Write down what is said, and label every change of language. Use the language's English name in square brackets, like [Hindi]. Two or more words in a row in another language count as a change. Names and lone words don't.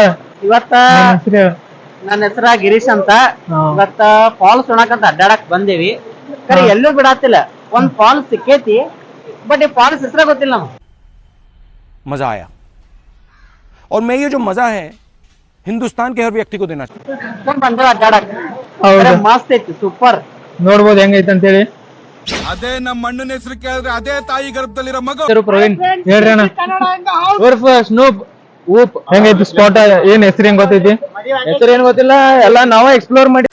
[Kannada] ಇವತ್ತ ನನ್ನ ಹೆಸರ ಗಿರೀಶ್ ಅಂತ ಇವತ್ತ ಫಾಲ್ಸ್ ನೋಡಕಂತ ಅಡ್ಡಾಡಕ್ ಬಂದೇವಿ ಕರೆ ಎಲ್ಲೂ ಬಿಡಾತಿಲ್ಲ ಒಂದ್ ಫಾಲ್ಸ್ ಸಿಕ್ಕೇತಿ ಬಟ್ ಈ ಫಾಲ್ಸ್ ಹೆಸರ ಗೊತ್ತಿಲ್ಲ ನಮ್ಗೆ [Hindi] मजा आया और मैं ये जो मजा है हिंदुस्तान के हर व्यक्ति को देना चाहिए [Kannada] ಬಂದೇವ ಅಡ್ಡಾಡಕ್ ಮಸ್ತ್ ಐತಿ ಸೂಪರ್ ನೋಡ್ಬೋದು ಹೆಂಗೈತೆ ಅಂತ ಹೇಳಿ ಅದೇ ನಮ್ಮ ಅಣ್ಣನ ಹೆಸರು ಕೇಳಿದ್ರೆ ಅದೇ ತಾಯಿ ಗರ್ಭದಲ್ಲಿರೋ ಮಗು ಪ್ರವೀಣ್ ಹೇಳ್ರಿ ಅಣ್ಣ ಉರ್ಫ್ ಸ್ನೂಪ್ ಊಪ್ ಹೆಂಗೈತಿ ಸ್ಪಾಟ್ ಏನ್ ಹೆಸರು ಹೆಂಗ್ ಗೊತ್ತೈತಿ ಹೆಸರು ಏನ್ ಗೊತ್ತಿಲ್ಲ ಎಲ್ಲ ನಾವೇ ಎಕ್ಸ್ಪ್ಲೋರ್ ಮಾಡಿ